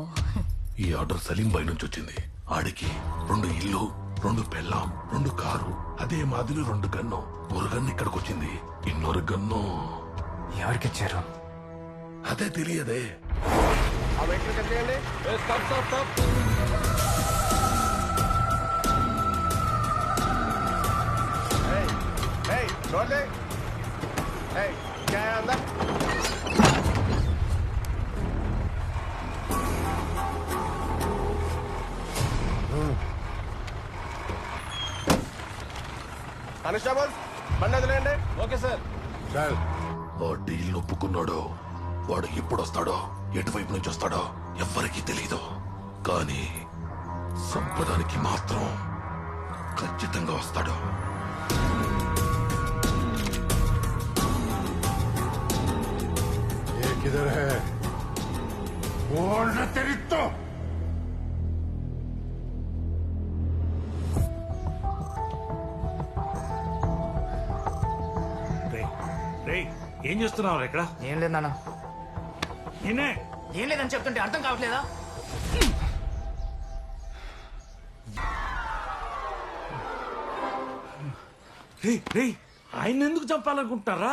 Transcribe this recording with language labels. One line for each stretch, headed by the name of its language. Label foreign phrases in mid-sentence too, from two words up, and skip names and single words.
Telugu: ఈ ఆర్డర్ సలీం బై నుంచి వచ్చింది. ఆడికి 2 ఇల్లు, 2 పెళ్ళాం, 2 కారు, అదే మాదిరి 2 గన్ను. ఒక గన్ను ఇక్కడికి వచ్చింది, ఇన్నొరు గన్ను ఎవరికిచ్చారు? అదే తెలియదే. ఆ వెహికల్ కట్టేయండి.
English: stop stop stop.
Hindi: छोड़ दे. क्या है अंदर?
Telugu: కానిస్టేబుల్ బండి వదిలేయండి.
English: OK sir.
Telugu: ఆ డీల్ ఒప్పుకున్నాడో వాడు ఎప్పుడు వస్తాడో ఎటువైపు నుంచి వస్తాడో ఎవ్వరికీ తెలీదు. కానీ సంపదానికి మాత్రం ఖచ్చితంగా వస్తాడు.
Hindi: किधर है? बोल रहे तेरी तो.
Telugu: రేయ్, ఏం చేస్తున్నావు ఇక్కడ? ఏం లేదు నాన్న. నిన్నే. ఏం లేదని చెప్తుంటే అర్థం కావట్లేదా? రేయ్, ఆయన ఎందుకు చంపాలనుకుంటున్నారా?